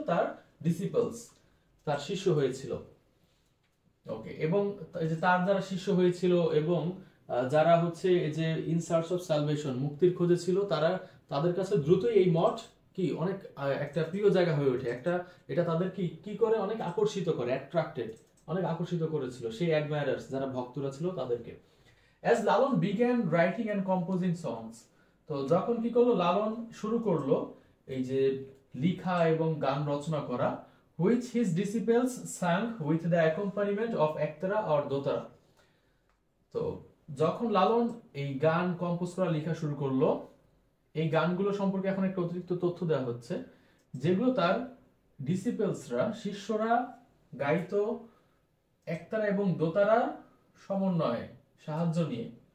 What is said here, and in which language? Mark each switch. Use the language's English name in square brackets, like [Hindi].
[Bangla] তার ডিসিপলস, তার শিষ্য হয়েছিল। ওকে, এবং এই যে তার যারা শিষ্য হয়েছিল এবং যারা হচ্ছে এই যে [English] in search of salvation, [Bangla] মুক্তির খোঁজে ছিল, তারা, তাদের কাছে দ্রুতই এই মঠ কি? অনেক একটা প্রিয় জায়গা হয়ে ওঠে, একটা, এটা তাদের কি কি করে? অনেক আকর্ষিত করে, অ্যাট্রাক্টেড, অনেক আকর্ষিত করেছিল সেই অ্যাডমায়ারার্স, যারা ভক্তরা ছিল তাদেরকে। [English] as Lalon began writing and composing songs, [Bangla] তো যখন কি করলো? লালন শুরু করলো এই যে লিখা এবং গান রচনা করা, [English] which his disciples sang with the accompaniment of ektara or dotara। [Bangla] তো যখন লালন এই গান কম্পোজ করা, লেখা শুরু করলো, এই গানগুলো সম্পর্কে এখন একটা অতিরিক্ত তথ্য দেওয়া হচ্ছে, যেগুলো তার ডিসিপলসরা, শিষ্যরা গাইতো একতারা এবং দোতারা সমন্বয়ে, সাহায্য নিয়ে।